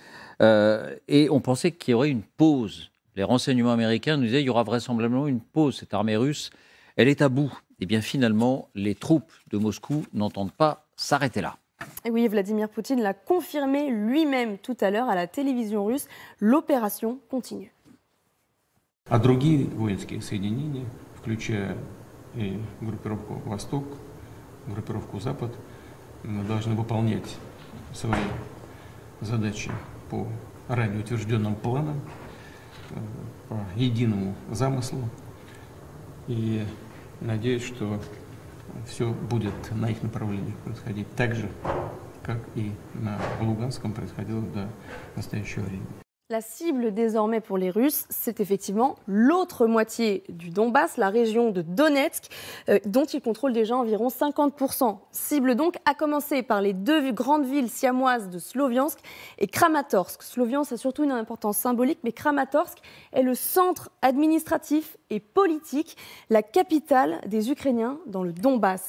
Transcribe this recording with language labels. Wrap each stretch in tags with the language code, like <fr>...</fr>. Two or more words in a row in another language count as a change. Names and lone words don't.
<fr>Et on pensait qu'il y aurait une pause. Les renseignements américains nous disaient qu'il y aura vraisemblablement une pause. Cette armée russe, elle est à bout. Et bien finalement, les troupes de Moscou n'entendent pas s'arrêter là. Et oui, Vladimir Poutine l'a confirmé lui-même tout à l'heure à la télévision russe. L'opération continue.</fr> <ru>А другие воинские соединения, включая и группировку «Восток», группировку «Запад», должны выполнять свои задачи по ранее утвержденным планам, по единому замыслу. И надеюсь, что все будет на их направлениях происходить так же, как и на Луганском происходило до настоящего времени.</ru> <fr>La cible désormais pour les Russes, c'est effectivement l'autre moitié du Donbass, la région de Donetsk, dont ils contrôlent déjà environ 50%. Cible donc à commencer par les deux grandes villes siamoises de Sloviansk et Kramatorsk. Sloviansk a surtout une importance symbolique, mais Kramatorsk est le centre administratif et politique, la capitale des Ukrainiens dans le Donbass.</fr>